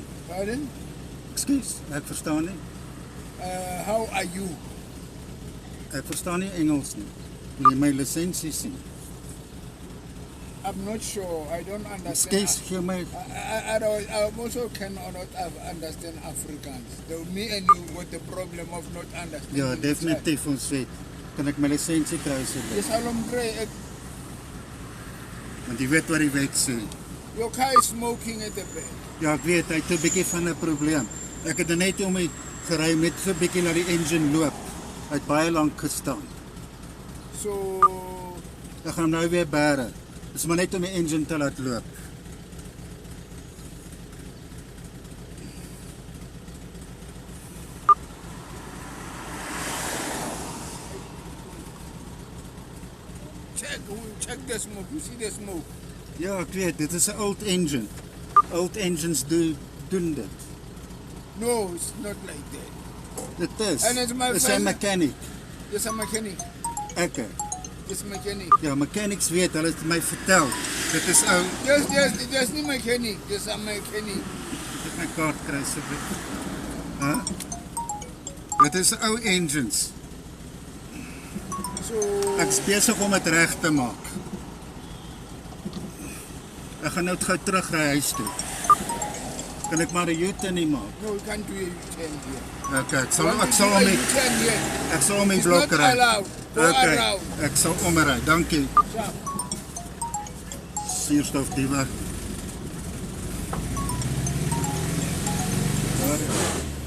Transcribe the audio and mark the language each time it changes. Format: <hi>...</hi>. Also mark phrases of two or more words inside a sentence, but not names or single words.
<af>Pardon? Ekskuus, ek verstaan nie.</af> <en>How are you?</en> <af>Ek verstaan nie Engels nie. Wil jy my lisensie sien?</af> <en>I'm not sure. I don't understand.</en> <af>Ekskuus, gee my</af> <en>I also cannot understand Afrikaans. So me and you got the problem of not understanding.</en> <af>ja, definitief ons sê. Kan ek my lisensie kry asseblief?</af> <en>Yes, Alombre,</en> <af>Want jy weet wat die wet sê.</af> <en>your car is smoking at the back.</en> <af>Ja, ek weet, hy het 'n bietjie van 'n probleem. Ek het net om hy gery met so 'n bietjie laat die engine loop. Hy het baie lank gestaan. So, Ek gaan hom nou weer bære. Dis maar net om die engine te laat loop.</af> <en>check the smoke. You see the smoke?</en> <af>Ja, ek weet, dit is 'n</af> <en>old engine. Old engines</en> <af>doen dit.</af> <en>No, it's not like that.</en> <af>Dit is.</af> <en>And it's my</en> <af>Dis 'n</af> <en>friend. mechanic. Yes, a mechanic.</en> <af>Ek.</af> <en>Yes, mechanic.</en> <af>Ja, mechanics weet, hulle het my vertel. Dit is ou.</af> <en>Yes, nie mechanic. Yes, a mechanic.</en> <af>Dit my kaart kry asseblief. Hæ? Dit is ou engines. So, Ek's besig om dit reg te maak. Ek gaan nou gou terugry huis toe. Kan ek maar 'n U-turn nie maak?</af> <en>no, you can't do a U-turn here.</en> <af>Okay, ek</af> <en>You want to</en> <af>sal</af> <en>do</en> <af>hom</af> <en>a</en> <af>nie.</af> <en>U-turn here.</en> <af>Ek sal hom nie</af> <en>It's</en> <af>blok</af> <en>not</en> <af>ry.</af> <en>allowed. Go</en> <af>Okay,</af> <en>around.</en> <af>ek sal omry. Dankie.</af> <en>Sharp.</en> <af>Suurstofdiewer.</af>